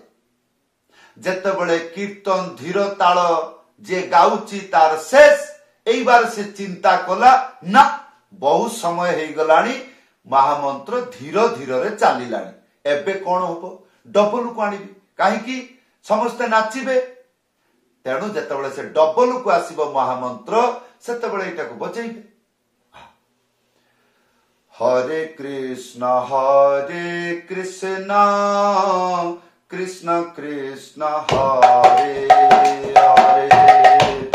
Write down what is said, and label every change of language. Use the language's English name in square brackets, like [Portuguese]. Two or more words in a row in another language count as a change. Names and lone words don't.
[Odia] ଯେତେ ବେଳେ କୀର୍ତ୍ତନ ଧୀର ତାଳ ଯେ ଗାଉଛି ତାର ଶେଷ ଏଇ ବାର ସେ ଚିନ୍ତା କଲା ନା ବହୁତ ସମୟ ହେ ଗଲାଣି ମହାମନ୍ତ୍ର ଧୀର ଧୀର ରେ ଚାଲିଲାଣି ଏବେ କଣ ହେବ ଡବଲ କୁ ଆଣିବି କାହିଁକି ସମସ୍ତେ ନାଚିବେ। ତେଣୁ ଯେତେବେଳେ ସେ ଡବଲ କୁ ଆସିବ ମହାମନ୍ତ୍ର ସେତେବେଳେ ଏଇଟା କୁ ବଜେଇବେ ହରେ କୃଷ୍ଣ କୃଷ୍ଣ କୃଷ୍ଣ ହରେ ହରେ